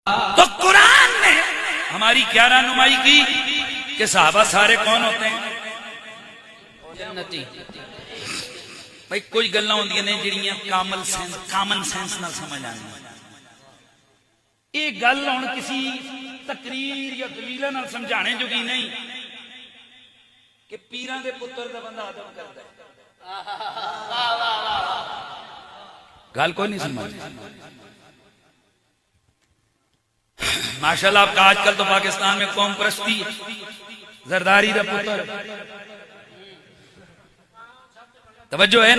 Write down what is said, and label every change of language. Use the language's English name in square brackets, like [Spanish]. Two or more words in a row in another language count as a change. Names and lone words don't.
[Urdu] تو قرآن نے ہماری کیا رہنمائی کی کہ صحابہ سارے کون ہوتے ہیں؟ [Punjabi] جنتی۔ بھائی کوئی گلاں ہوندیاں نے جڑیاں [English] common sense [Punjabi] نہ سمجھ آنے، یہ گل ہن کسی تقریر یا دلیل نال سمجھانے جو کی نہیں کہ پیراں دے پتر دا بندہ ادب کردا ہے، گل کوئی نہیں سمجھ۔ [Urdu] ماشاءاللہ آپ کا آج کل تو پاکستان میں قوم پرستی ہے، زرداری [Punjabi] دا پتر، [Urdu] توجہ ہے نا؟